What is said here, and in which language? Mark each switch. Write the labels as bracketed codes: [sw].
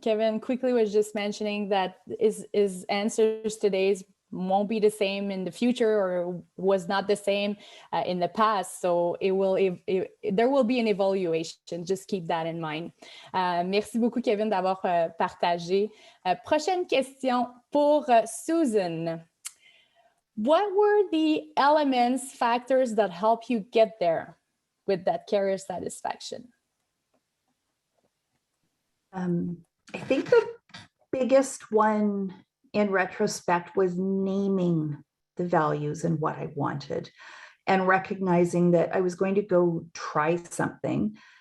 [en] Kevin quickly was just mentioning that his answers today won't be the same in the future, or was not the same in the past. So there will be an evaluation. Just keep that in mind. [fr] Merci beaucoup, Kevin, d'avoir partagé. Prochaine question pour Susan. [en] What were the elements, factors that help you get there with that career satisfaction? I think the biggest one in retrospect was naming the values and what I wanted, and recognizing that I was going to go try something.